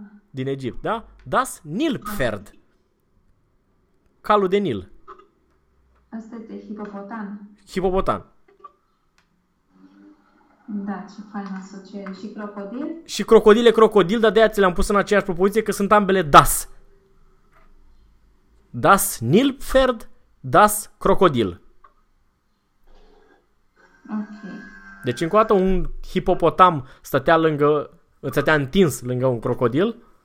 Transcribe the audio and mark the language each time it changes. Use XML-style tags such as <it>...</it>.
<ro>Din Egipt, da?</ro> <de>Das Nilpferd.</de> <ro>Calul de Nil. Asta este hipopotam. Hipopotam. Da, ce faină asociere. Și crocodil? Și crocodile, crocodil, dar de-aia ți le-am pus în aceeași propoziție că sunt ambele das.</ro> <de>Das Nilpferd, das crocodil.</de> <ro>Deci încă o dată un hipopotam stătea întins lângă un crocodil.</ro>